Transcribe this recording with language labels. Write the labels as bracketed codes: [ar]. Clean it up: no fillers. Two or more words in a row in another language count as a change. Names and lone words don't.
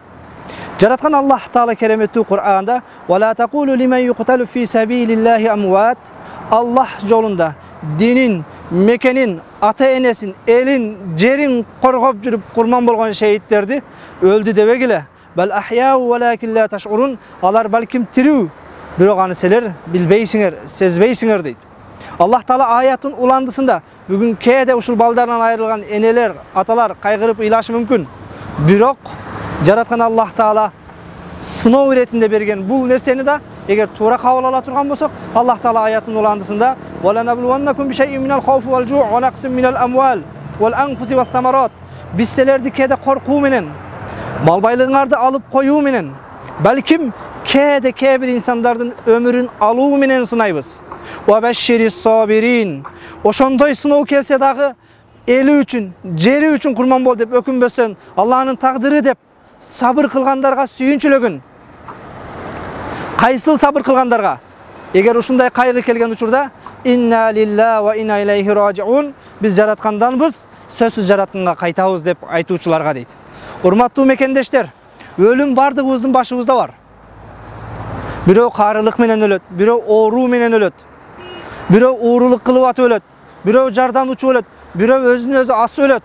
[ky] Жараткан Аллах Таала кереметтүү Кур'анда [ar] «ولا تقولوا لمن يقتل في سبيل الله أموات» [ky] Аллах жолунда динин, мекенин, ата-энесин, элин, жерин коргоп жүрүп курман болгон шейиттерди өлдү дебегиле. [ar] بل أحياء ولكن لا تشعرون, [ky] алар балким тирүү, бирок аны силер билбейсиңер, сезбейсиңер дейт. Аллах Таала аятын уландысында бүгүн кээде ушул балдарынан айрылган энелер, аталар кайгырып ыйлашы мүмкүн. Бирок жараткан Аллах Таала сыноо иретинде берген бул нерсени да эгер туура кабыл ала турган болсок, Аллах Таала аятын уландысында [ar] «ولنبلونكم بشيء من الخوف والجوع ونقص من الأموال والأنفس والثمرات». [ky] Биз силерди кээде коркуу менен, мал байлыгыңарды алып коюу менен, балким кээде кээ бир инсандардын өмүрүн алуу менен сынайбыз. [ar] وبشر الصابرين. [ky] Ошондой сыноо келсе дагы эли үчүн, жери үчүн курман бол деп өкүнбөсөң, Аллахнын тагдыры деп сабыр кылгандарга сүйүнчүлөгүн. Кайсыл сабыр кылгандарга? Эгер ушундай кайгы келген учурда [ar] إنا لله وإنا إليه راجعون, [ky] биз жаратканданбыз, сөзсүз жаратканга кайтабыз деп айтуучуларга дейт. Урматтуу мекендештер, өлүм бардыгыбыздын башыбызда бар. Бирөө карылык менен өлөт, бирөө ооруу менен өлөт, бирөө уурулук кылып атып өлөт, бирөө жардан учуп өлөт, бирөө өзүн өзү асып өлөт.